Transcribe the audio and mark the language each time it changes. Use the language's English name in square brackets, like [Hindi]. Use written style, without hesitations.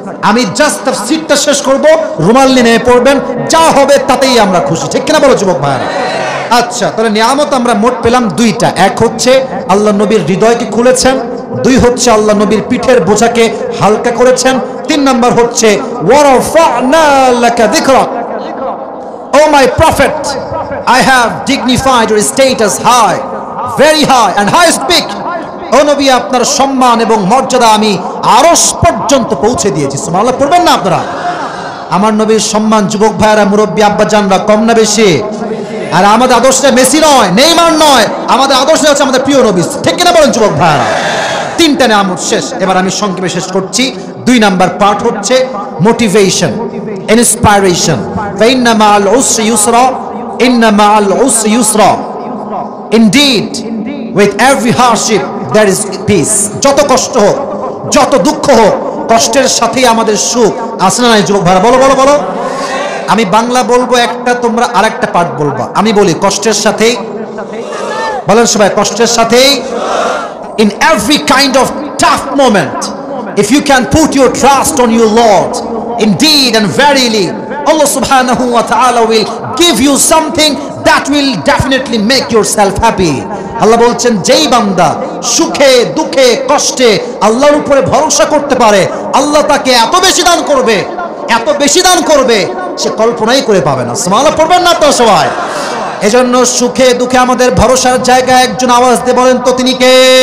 [Bangla] আমি জাস্ট তাফসীরটা শেষ করব, রুমাল নিয়ে নেমে পড়বেন, যা হবে তাতেই আমরা খুশি। ঠিক কিনা বলো যুবক ভাইরা? আচ্ছা, তাহলে নিয়ামত আমরা মোট পেলাম 2টা। এক হচ্ছে আল্লাহ নবীর হৃদয়কে খুলেছেন, 2 হচ্ছে আল্লাহ নবীর পিঠের বোঝাকে হালকা করেছেন, 3 নাম্বার হচ্ছে [Arabic] ওয়ারাফা'না লাকা যিকরাক। [English] Oh my prophet, I have dignified your status high, very high and high speak. [Bangla] ও নবী, আপনার সম্মান এবং মর্যাদা আমি আরশ পর্যন্ত পৌঁছে দিয়েছি। সুবহানাল্লাহ পড়বেন না আপনারা? আমার নবীর সম্মান যুবক ভাইরা, মুরব্বী আব্বাজানরা কম না বেশি? আর আমাদের আদর্শটা মেসি নয়, নেইমার নয়, আমাদের আদর্শ হচ্ছে আমাদের প্রিয় নবী। ঠিক কিনা বলেন যুবক ভাইরা? 3টা নিয়ামত শেষ। এবার আমি সংক্ষেপে শেষ করছি। 2 নাম্বার পার্ট হচ্ছে মোটিভেশন, ইন্সপাইরেশন। [Arabic] ফাইন্না মা'আল উসরি ইউসরা, ইন্না মা'আল উসরি ইউসরা। [English] Indeed with every hardship there is peace. [Bangla] যত কষ্ট হোক, যত দুঃখ হোক, কষ্টের সাথেই আমাদের সুখ। আছে না নাই যুবক ভাইরা? বলো বলো বলো। আমি বাংলা বলবো একটা, তোমরা আরেকটা পার্ট বলবা। আমি বলি কষ্টের সাথেই, বলেন সবাই, কষ্টের সাথেই। [English] In every kind of tough moment, if you can put your trust on your Lord, indeed and verily Allah subhanahu wa ta'ala will give you something that will definitely make yourself happy. [Bangla] আল্লাহ বলছেন, যেই বান্দা সুখে দুঃখে কষ্টে আল্লাহর উপরে ভরসা করতে পারে, আল্লাহ তাকে এত বেশি দান করবে, এত বেশি দান করবে, সে কল্পনাই করে পাবে না। সুবহানাল্লাহ পড়বেন না তো সবাই? এজন্য সুখে দুঃখে আমাদের ভরসার জায়গায় একজন, আওয়াজ দিয়ে বলেন তো তিনি কে?